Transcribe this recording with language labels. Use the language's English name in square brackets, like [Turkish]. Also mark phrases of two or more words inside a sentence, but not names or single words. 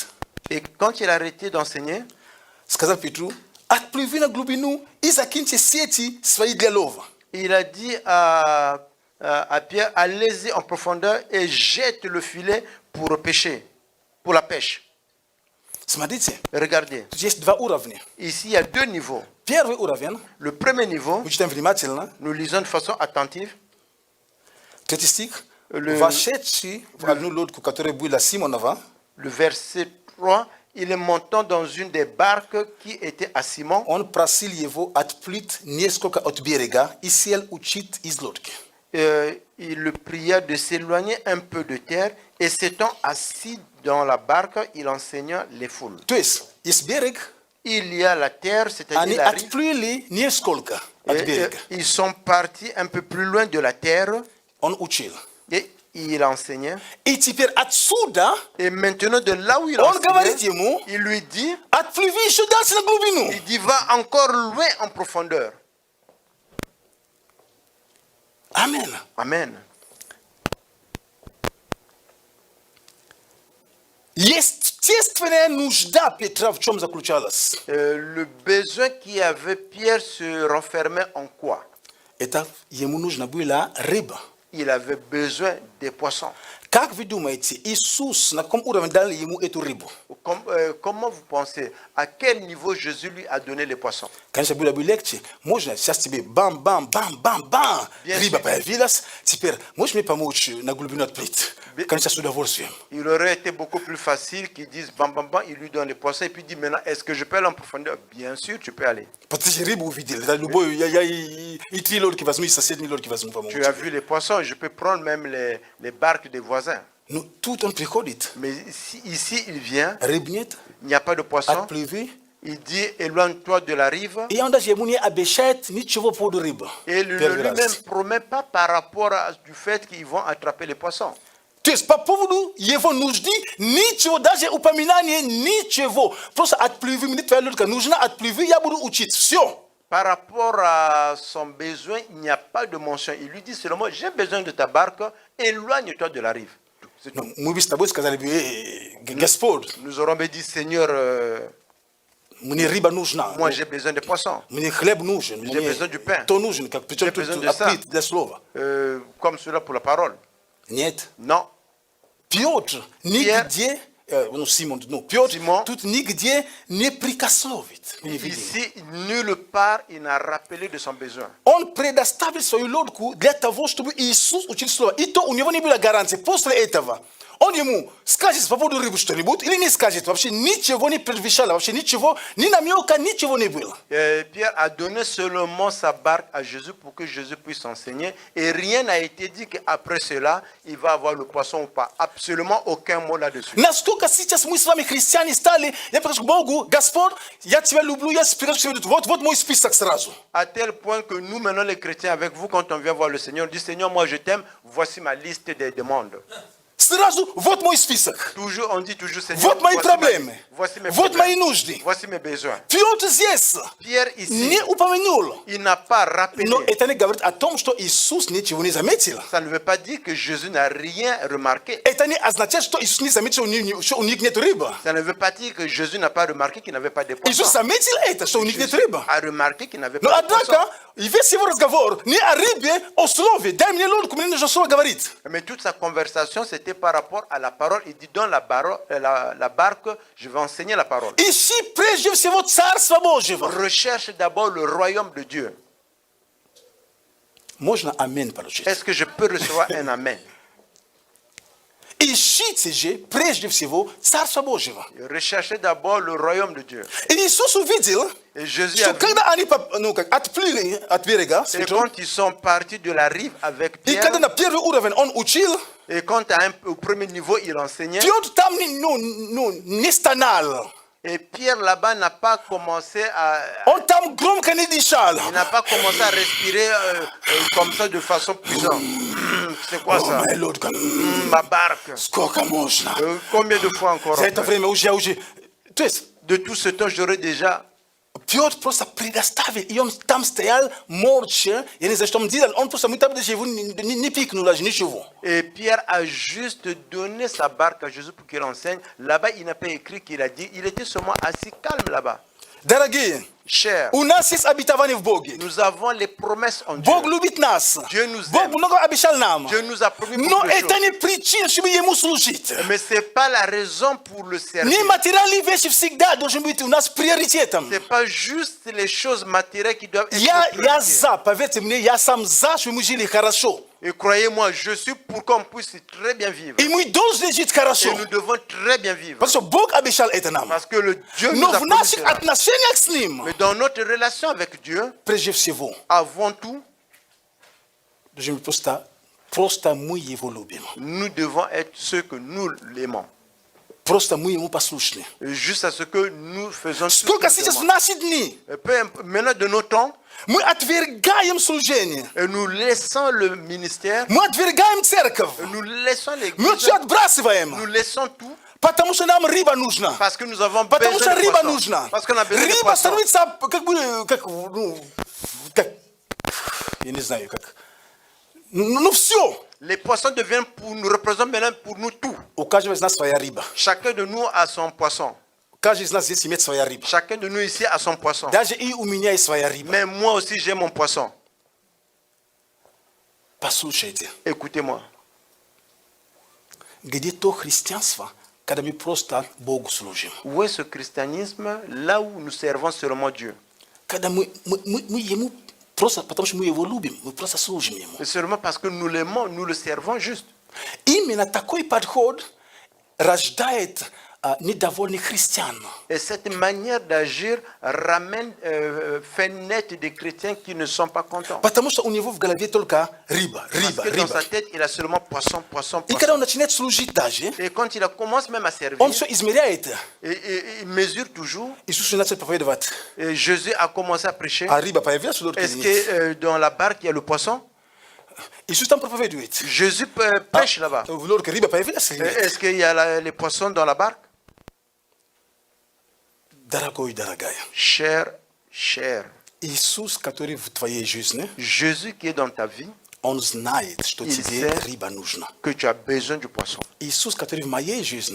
[French] Et quand il a arrêté d'enseigner, [Russian] сказал Петру, отплыви на глубину и закиньте сети свои для лова. [French] il a dit à Pierre, allez-y en profondeur et jette le filet pour pêcher, pour la pêche. [Russian] Смотрите, [French] Regardez, [Russian] тут есть два уровня. [French] ici il y a deux niveaux. [Russian] Первый уровень, [French] Le premier niveau, [Russian] мы читаем внимательно, [French] nous lisons de façon attentive. [Russian] третий стих, [French] Le- [Russian] вошедший в одну лодку, которая была Симонова, [French] Le verset 3, il est montant dans une des barques qui était à Simon. [Russian] он просил его отплыть несколько от берега и сел учить из лодки. [French] Il le pria de s'éloigner un peu de terre et s'étant assis dans la barque, il enseigna les foules. [Russian] То есть, есть берег, [French] Il y a la terre, c'est-à-dire [Russian] они [French] la rive, [Russian] отплыли несколько от [French] et [Russian] берега. [French] ils sont partis un peu plus loin de la terre [Russian] Он учил. [French] et il enseignait. [Russian] Et теперь отсюда [French] Et maintenant, de là où il [Russian] он говорит [French] enseignait, [Russian] ему, [French] il lui dit, [Russian] отплыви еще дальше на глубину. [French] il dit, va encore loin en profondeur. [Russian] Amen. [French] Amen. [Russian] Естественная нужда Петра в чем заключалась? [French] Le besoin qu'il avait, Pierre se renfermait en quoi? [Russian] Это ему нужно было рыба. [French] Il avait besoin des poissons. [Russian] Как вы думаете, Иисус на каком уровне дал ему эту рыбу? [French] Comment vous pensez? À quel niveau Jésus lui a donné les poissons? [Russian] Конечно, было бы легче. Можно сейчас тебе бам-бам-бам-бам-бам. [French] Bien [Russian] Рыба [French] sûr. [Russian] появилась. Теперь можешь мне помочь на глубину отплыть? Конечно, с удовольствием. [French] Il aurait été beaucoup plus facile qu'ils disent bam bam bam, il lui donne les poissons et puis il dit maintenant est-ce que je peux aller en profondeur? Bien sûr, tu peux aller. [Russian] Потому что рыбу увидели. Это любой, я и 3 лодки возьму, и соседние лодки возьму помочь. [French] Tu as vu les poissons, je peux prendre même les barques des voisins. [Russian] Ну, тут он приходит. [French] Mais ici, il vient, [Russian] Рыб нет, [French] il n'y a pas de poisson. [Russian] отплыви. [French] Il dit éloigne-toi de la rive. [Russian] И он даже ему не обещает ничего по поводу рыбы. [French] Et il ne [Russian] Первый [French] lui-même [Russian] раз. [French] promet pas par rapport du fait qu'ils vont attraper les poissons. [Russian] То есть по поводу его нужды ничего, даже упоминания ничего. Просто отплыви, мне твоя лодка нужна, отплыви, я буду учить. Все. [French] Par rapport à son besoin, il n'y a pas de mention. Il lui dit seulement j'ai besoin de ta barque, éloigne-toi de la rive. C'est tout. [Russian] Ну, мы бы с тобой сказали бы, Господь, [French] Nous aurons dit Seigneur, [Russian] мне рыба нужна. [French] moi j'ai besoin de poissons. [Russian] Мне хлеб нужен. [French] J'ai besoin du pain. [Russian] То нужен, как причем [French] J'ai [Russian] тут [French] besoin de ça. [Russian] отплыть для слова. [French] Comme cela pour la parole. [Russian] Нет. [French] Non. [Russian] Петр нигде, ну, Симон, ну, Петр Симон. тут нигде не прикословит. Не видим. [French] Ici, nulle part, il n'a rappelé de son besoin. [Russian] Он предоставил свою лодку для того, чтобы Иисус учил слово. И то у него не было гарантии. После этого он ему скажет по поводу рыбы что-нибудь или не скажет. Вообще ничего не предвещало, вообще ничего, ни намека, ничего не было. [French] Pierre a donné seulement sa barque à Jésus pour que Jésus puisse enseigner. Et rien n'a été dit qu'après cela, il va avoir le poisson ou pas. Absolument aucun mot là-dessus. [Russian] Насколько сейчас мы с вами, христиане, стали, я прихожу к Богу, Господь, я тебя люблю, я спираю, вот мой список сразу. [French] À tel point que nous, maintenant, les chrétiens, avec vous, quand on vient voir le Seigneur, on dit Seigneur, moi je t'aime, voici ma liste des demandes. [Russian] Сразу, вот мой список. [French] Toujours, on dit toujours Seigneur, [Russian] Вот мои проблемы. [French] voici mes [Russian] Вот мои [French] problèmes, [Russian] нужды. [French] voici mes besoins. [Russian] Петр здесь [French] Pierre ici, [Russian] не упомянул. [French] il n'a pas rappelé. [Russian] Но это не говорит о том, что Иисус ничего не заметил. [French] Ça ne veut pas dire que Jésus n'a rien remarqué. [Russian] Это не означает, что Иисус не заметил, что у них нет рыбы. [French] Ça ne veut pas dire que Jésus n'a pas remarqué qu'il n'avait pas de poissons. [Russian] Иисус заметил это, что у них нет [French] Jésus [Russian] рыбы. [French] a remarqué qu'il n'avait [Russian] Но [French] pas de poissons. [Russian] однако, весь его разговор не о рыбе, о слове. Дай мне лодку, мне нужно слово говорить. [French] Mais toute sa conversation, c'était par rapport à la parole. Il dit, dans la barque, je vais enseigner la parole. [Russian] Ищи прежде всего Царство Божьего. [French] Recherche d'abord le royaume de Dieu. [Russian] Можно аминь получить. [French] Est-ce que je peux recevoir un amen? [Russian] Ищите же прежде всего Царство Божьего. [French] Recherchez d'abord le royaume de Dieu. [Russian] И Иисус увидел, [French] Et Jésus [Russian] что [French] a vu, [Russian] когда они отплыли от берега, с [French] et [Russian] Петром, [French] quand ils sont partis de la rive avec [Russian] и [French] Pierre, [Russian] когда на первый уровень он учил, [French] et quand au premier niveau il enseignait, [Russian] Петр там не стонал. [French] et Pierre là-bas n'a pas commencé à... [Russian] Он там громко не дышал. [French] Il n'a pas commencé à respirer comme ça de façon puissante. C'est quoi ça? [Russian] Моя лодка, [French] Ma barque. [Russian] сколько можно? [French] Combien de fois encore? [Russian] За это время уже. То есть, [French] De tout ce temps, j'aurais déjà... [Russian] Петр просто предоставил, и он там стоял молча, я не знаю, что он делал, он просто, мы там даже его не пикнул, даже ничего. [French] Et Pierre a juste donné sa barque à Jésus pour qu'il enseigne. Là-bas, il n'a pas écrit qu'il a dit. Il était seulement assis calme là-bas. [Russian] Дорогие, [French] Cher, [Russian] у нас есть обетование в Боге. [French] nous avons les promesses en Dieu. [Russian] Бог любит нас. [French] Dieu nous [Russian] Бог [French] aime. [Russian] много обещал нам. [French] Dieu nous a promis [Russian] Но [French] beaucoup de [Russian] это [French] choses. [Russian] не причина, чтобы ему служить. [French] Mais ce n'est pas la raison pour le servir. [Russian] Не материальные вещи всегда должны быть у нас приоритетом. [French] Ce n'est pas juste les choses matérielles qui doivent être [Russian] Я [French] prioritaires. [Russian] за, поверьте мне, я сам за, чтобы мы жили хорошо. [French] Et croyez-moi, je suis pour qu'on puisse très bien vivre. [Russian] И мы должны жить хорошо. [French] Et nous devons très bien vivre. [Russian] Потому что Бог обещал это нам. [French] Parce que le Dieu nous [Russian] Но [French] a [Russian] в [French] promis [Russian] наших [French] cela. [Russian] отношениях с Ним, [French] Mais dans notre relation avec Dieu, [Russian] прежде всего, [French] avant tout, [Russian] должны быть просто мы Его любим. [French] nous devons être ceux que nous l'aimons. [Russian] Просто мы послушны. [French] Juste à ce que nous faisons tout [Russian] Сколько сейчас в [French] simplement. [Russian] наши дни [French] Maintenant de nos temps, [Russian] мы отвергаем служение. [French] nous laissons le ministère, [Russian] Мы отвергаем церковь. [French] nous laissons [Russian] Мы [French] l'église, [Russian] все отбрасываем. [French] nous laissons tout [Russian] Потому что нам рыба нужна. [French] parce que nous avons [Russian] Потому что [French] besoin de [Russian] рыба [French] poissons. [Russian] нужна. [French] Parce qu'on a besoin de [Russian] Рыба [French] poissons. [Russian] становится как, я не знаю, как. Ну все. [French] Les poissons deviennent pour nous, représentent maintenant pour nous tout. [Russian] У каждого из нас своя рыба. [French] Chacun de nous a son poisson. [Russian] Каждый из нас здесь имеет своя рыба. [French] Chacun de nous ici a son poisson. [Russian] Даже и у меня есть своя рыба. [French] Mais moi aussi j'ai mon poisson. [Russian] Послушайте, [French] Écoutez-moi. [Russian] где то христианство, когда мы просто Богу служим? [French] Où est ce christianisme là où nous servons seulement Dieu? [Russian] Когда мы Ему просто, потому что мы Его любим, мы просто служим Ему. [French] Et seulement parce que nous l'aimons, nous le servons juste. [Russian] Именно такой подход рождает недовольных христиан. [French] Et cette manière d'agir ramène, fait naître des chrétiens qui ne sont pas contents. [Russian] Потому что у него в голове только рыба, [French] Parce [Russian] рыба, [French] que dans sa [Russian] рыба. [French] tête, il a seulement poisson, poisson, [Russian] И когда [French] poisson. [Russian] он начинает служить даже, [French] Et quand il commence même à servir, [Russian] он все измеряет. [French] il mesure toujours. [Russian] Иисус начал проповедовать. [French] Et Jésus a commencé à prêcher. [Russian] А рыба появилась в лодке [French] Est-ce [Russian] или нет? [French] que dans la barque, il y a le poisson? [Russian] Иисус там проповедует. [French] Jésus pêche là-bas. [Russian] В лодке рыба появилась или нет? [French] Est-ce qu'il y a les poissons dans la barque? [Russian] Дорогой, дорогая, [French] Cher, cher. [Russian] Иисус, который в твоей жизни, [French] Jésus qui est dans ta vie, [Russian] Он знает, что [French] Il [Russian] тебе [French] sait. [Russian] рыба нужна. [French] que tu as besoin du poisson. [Russian] Иисус, который в моей жизни,